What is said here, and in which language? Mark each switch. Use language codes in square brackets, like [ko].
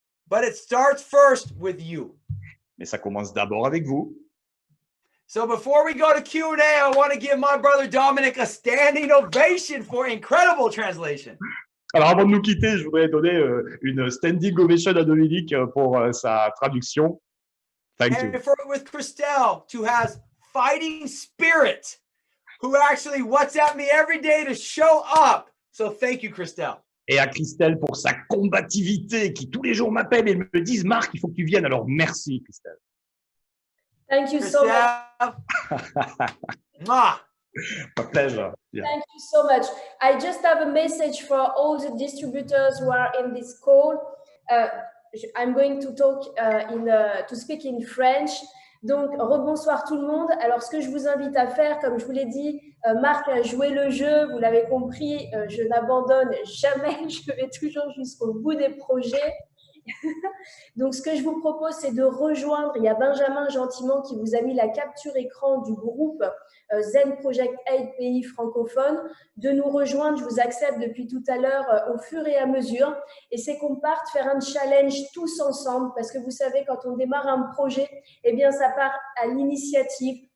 [en] But it starts first with you. [fr] Mais ça commence d'abord avec vous. [en] So before we go to Q&A, I want to give my brother Dominic a standing ovation for incredible translation. [fr] Alors avant de nous quitter, je voudrais donner une standing ovation à Dominique pour sa traduction. [en] Thank you. And for with Christelle, who has fighting spirit, who actually WhatsApp me every day to show up. So thank you, Christelle. [fr] Et à Christelle pour sa combativité, qui tous les jours m'appelle et me disent « Marc, il faut que tu viennes ». Alors merci, Christelle. [en] Thank you so much. Mwah. A pleasure. Yeah. Thank you so much. I just have a message for all the distributors who are in this call. I'm going to talk to speak in French. [fr] Donc, rebonsoir tout le monde. Alors, ce que je vous invite à faire, comme je vous l'ai dit, Marc a joué le jeu, vous l'avez compris, je n'abandonne jamais, je vais toujours jusqu'au bout des projets. Donc, ce que je vous propose, c'est de rejoindre, il y a Benjamin gentiment qui vous a mis la capture écran du groupe Zen Project 8 pays francophones, de nous rejoindre, je vous accepte depuis tout à l'heure au fur et à mesure, et c'est qu'on parte faire un challenge tous ensemble, parce que vous savez, quand on démarre un projet, eh bien, ça part à l'initiative